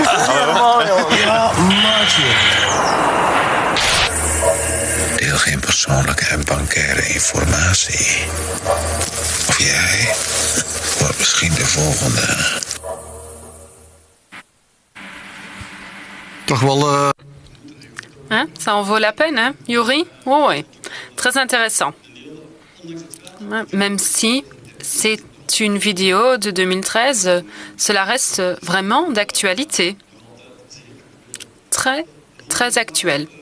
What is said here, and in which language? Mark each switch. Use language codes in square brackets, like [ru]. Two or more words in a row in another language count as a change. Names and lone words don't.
[nl] Normaal, joh. Ja, maatje. Deel geen persoonlijke en bankaire informatie. Of jij wordt misschien de volgende. toch wel... [fr] Hein? Ça en vaut la peine, hein, Yuri? Oui, oui. Très intéressant. Même si c'est une vidéo de 2013, cela reste vraiment d'actualité. Très, très actuel.